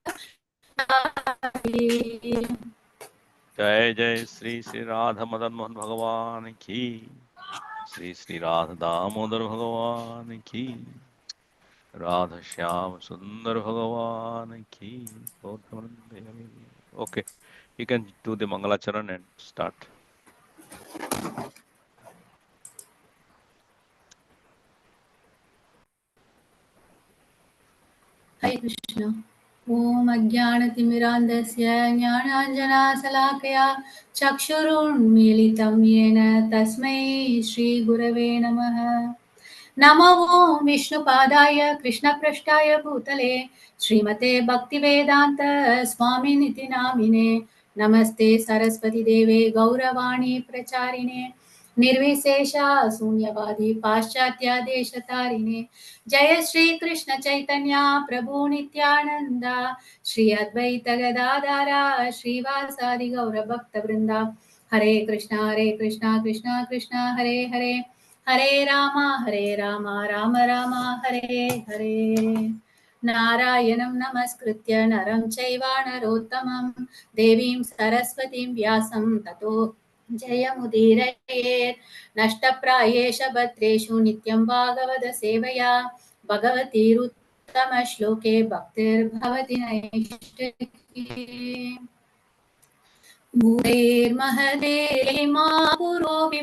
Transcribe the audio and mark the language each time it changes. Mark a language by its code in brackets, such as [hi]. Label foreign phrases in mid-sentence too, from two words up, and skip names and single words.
[hi] जय जय श्री श्री राधा मदन मोहन भगवान की श्री श्री राधा दामोदर भगवान की राधा श्याम सुंदर भगवान की ओके [en] you can do the Mangalacharan and start. [sa] हरे कृष्ण ओम अज्ञानतिमिरान्धस्य ज्ञानाञ्जनाशलाकया चक्षुरुन्मीलितं येन तस्मै श्रीगुरवे नमः नमो विष्णुपादाय कृष्णपृष्ठाय भूतले श्रीमते भक्तिवेदान्त स्वामिनिति नामिने नमस्ते सरस्वतीदेवे गौरवाणी प्रचारिणे निर्विशेषा शून्यवादी पाश्चात्यादेशतारिणे जय श्री कृष्ण चैतन्य प्रभु नित्यानंद श्री अद्वैत गदाधरा श्रीवासादि गौरभक्तवृंदा हरे कृष्णा कृष्णा कृष्णा हरे हरे हरे राम राम राम हरे हरे नारायणं नमस्कृत्य नरं चैव नरोत्तमं देवीं सरस्वतीं व्यासं ततो जयमुदीरयेत् नष्टप्रायेष भद्रेषु नित्यं भागवत सेवया भगवतीरुत्तमश्लोके भक्तिर्भवति नैष्ठिकी भूतेर्महदेः मा पुरो